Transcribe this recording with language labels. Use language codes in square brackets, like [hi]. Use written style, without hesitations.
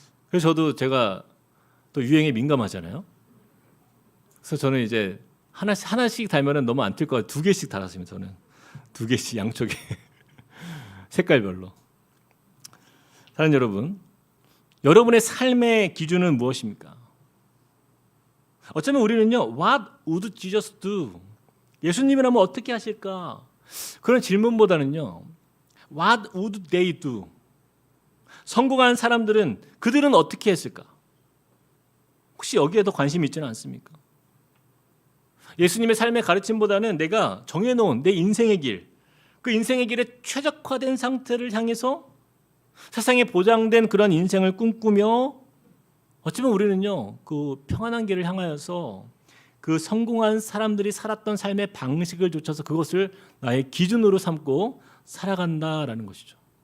[ko] 그래서 저도 제가 또 유행에 민감하잖아요. 그래서 저는 이제 하나씩 달면은 너무 안 튈 것 같아요. 2개씩 달았습니다. 저는 2개씩 양쪽에 색깔별로. 사랑하는 여러분, 여러분의 삶의 기준은 무엇입니까? 어쩌면 우리는요, [en] What would Jesus do? [ko] 예수님이라면 어떻게 하실까? 그런 질문보다는요, [en] What would they do? [ko] 성공한 사람들은 그들은 어떻게 했을까? 혹시 여기에 더 관심이 있지는 않습니까? 예수님의 삶의 가르침보다는 내가 정해놓은 내 인생의 길, 그 인생의 길에 최적화된 상태를 향해서 세상에 보장된 그런 인생을 꿈꾸며 어쩌면 우리는요, 그 평안한 길을 향하여서 그 성공한 사람들이 살았던 삶의 방식을 좇아서 그것을 나의 기준으로 삼고 살아간다라는 것이죠.